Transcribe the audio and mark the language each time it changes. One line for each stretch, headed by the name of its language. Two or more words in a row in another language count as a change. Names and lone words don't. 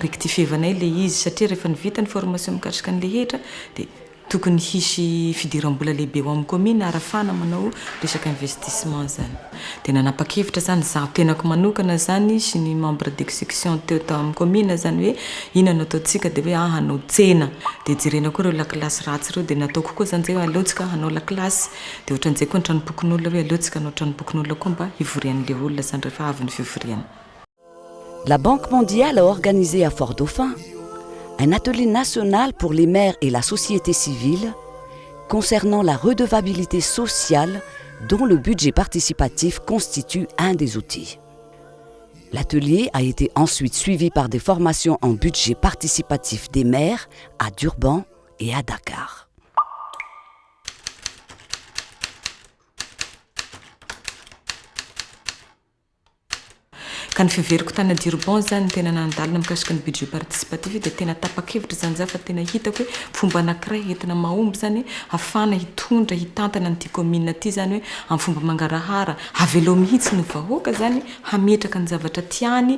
Malagasy: nirectifievanay le izy satria rehefa nivita ny formation mikasika ny rehetra dia tokony hisy fidiram-bola lehibe ho amin'ny commune ary ahafahana manao resaka investissement zany dia nanapa-kevitra zany zaho tenako manokana zany sy ny
French: membre d'exécution
Malagasy: teo amin'ny commune zany hoe inona no ataontsika dia hoe hanao tsena dia jerena koa ireo lakilasy ratsy ireo dia nataoko koa zany zay hoe aleontsika hanao lakilasy dia ohatran'izay koa ny tranombokin'olona hoe aleontsika hanao tranombokin'olona koa mba hivorian'ilay olona zany rehefa avy ny fivoriana.
French: La Banque mondiale a organisé à Fort-Dauphin un atelier national pour les maires et la société civile concernant la redevabilité sociale dont le budget participatif constitue un des outils. L'atelier a été ensuite suivi par des formations en budget participatif des maires à Durban et à Dakar.
Malagasy: Ka ny fiveriko tany Durban zany tena nandalina mikasika ny
French: budget participatif
Malagasy: dia tena tapa-kevitra zany za fa tena hitako hoe fomba anankiray entina mahomby zany ahafahana hitondra hitantana an'ity commune ity zany hoe amin'ny fomba mangarahara avelo mihitsy ny vahoaka zany hametraka ny zavatra tiany